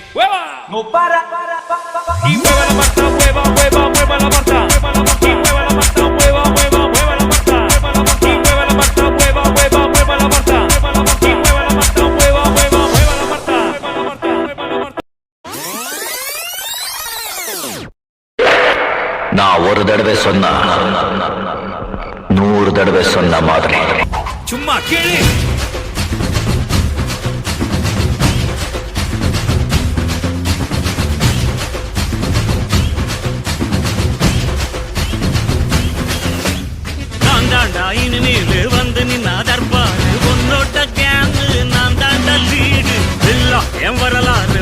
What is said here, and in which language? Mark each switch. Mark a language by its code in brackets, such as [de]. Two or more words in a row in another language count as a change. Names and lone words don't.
[es] ¡Hueva! No para. Y mueva la Marta, mueva la Marta. Y mueva la Marta, mueva la Marta. Y mueva la Marta, mueva la Marta. Y mueva la Marta, mueva la Marta. [ta] நான் ஒரு தடவை சொன்னா 100 தடவை சொன்ன மாதிரி. சும்மா கேளு. நான் தாண்டா இனிமேலு வந்து நின்னா தர்பாரு உன்னோட்ட கேங்கு நான் தாண்டா லீடு இல்லா என் வரலாறு